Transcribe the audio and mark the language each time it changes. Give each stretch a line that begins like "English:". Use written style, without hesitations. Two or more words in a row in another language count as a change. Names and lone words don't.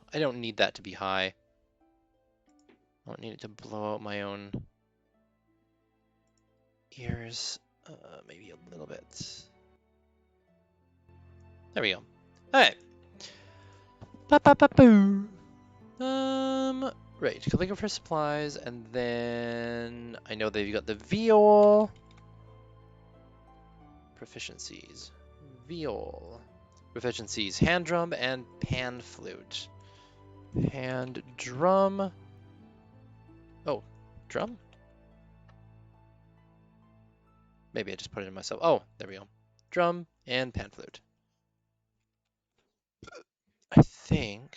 English: I don't need that to be high. I don't need it to blow out my own ears. Maybe a little bit. There we go. Alright. Right, calligrapher supplies, and then I know they've got the viol. Proficiencies. Viol. Proficiencies. Hand drum and pan flute. Hand drum. Oh, drum? Maybe I just put it in myself. Oh, there we go. Drum and pan flute. I think...